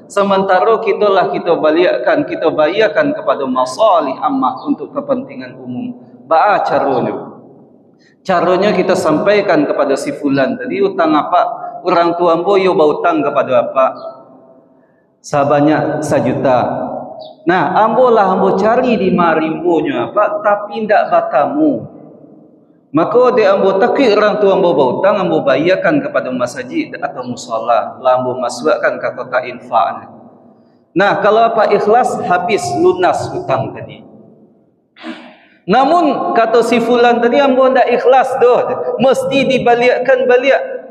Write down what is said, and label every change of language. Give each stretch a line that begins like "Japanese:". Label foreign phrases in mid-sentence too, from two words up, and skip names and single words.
Indonesian: Sementara kita baliakkan, kita bayarkan kepada
Arabic: مصالح عامة
Indonesian: untuk kepentingan umum.
Minangkabau: Ba'a caranya.
Indonesian: Caranya kita sampaikan kepada si fulan tadi, hutang apa?
Minangkabau: Orang tua ambo yo berhutang kepada apa?
Indonesian: Sebanyak 1 juta. Nah,
Minangkabau: ambo cari di marimbonya apa? Tapi ndak batamu. Maka dia ambo takik orang tua ambo berhutang, ambo bayarkan kepada masjid atau musalla, lah ambo masukkan ke kotak infak.
Indonesian: Nah, kalau apa ikhlas, habis lunas hutang tadi.
Minangkabau: Namun kata si fulan tadi, ambo ndak ikhlas doh, mesti dibalikkan balik.